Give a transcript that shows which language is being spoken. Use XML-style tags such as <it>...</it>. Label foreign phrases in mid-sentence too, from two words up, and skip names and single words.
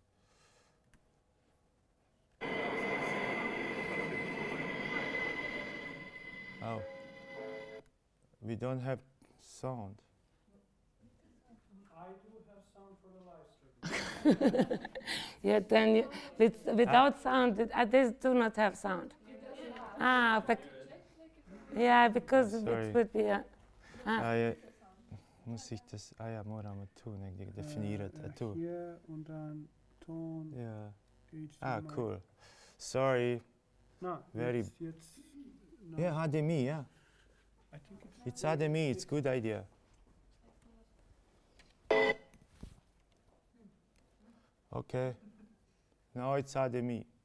<en>Oh, we don't have sound. I do have sound for the live stream. Yeah, then without sound, these do not have sound. Yeah, because it would be</en> <de>muss ich das, ja,</de> <hr>moramo tu negdje definirati, tu.</hr> <de>Hier und dann Ton. Ja. Cool.</de> <en>Sorry. No, very. No. Yeah, HDMI, yeah. I think it's HDMI, it's good idea. Okay. Now it's HDMI.</en>